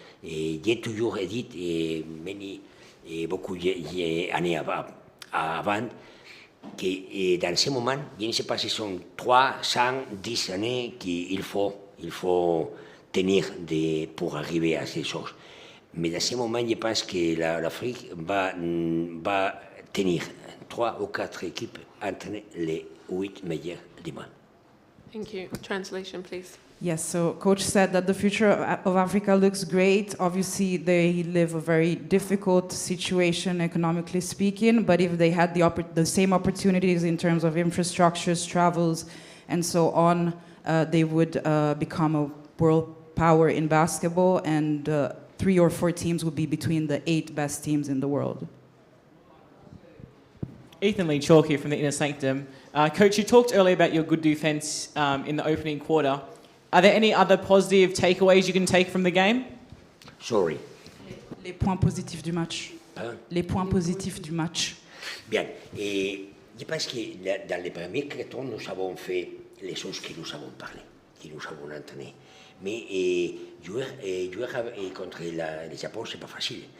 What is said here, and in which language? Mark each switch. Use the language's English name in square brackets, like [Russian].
[French] J'ai toujours dit, beaucoup d'années avant, que dans ce moment, je ne sais pas si ce sont 3, 5, 10 années qu'il faut tenir pour arriver à ces choses. Mais dans ce moment, je pense que l'Afrique va tenir 3 ou 4 équipes entre les 8 meilleures du monde. [English] Thank you. Translation, please. Yes, so Coach said that the future of Africa looks great. Obviously, they live a very difficult situation economically speaking, but if they had the same opportunities in terms of infrastructures, travels, and so on, they would become a world power in basketball, and 3 or 4 teams would be between the 8 best teams in the world. Ethan Lee Chalk here from the Inner Sanctum. Coach, you talked earlier about your good defence in the opening quarter. Are there any other positive takeaways you can take from the game? Sorry. [French] Les points positifs du match. Hein? Les points positifs du match. Bien. Et je pense que dans les premiers cartons, nous avons fait les choses que nous avons parlé, que nous avons entraîné. Mais jouer contre le Japon, c'est pas facile.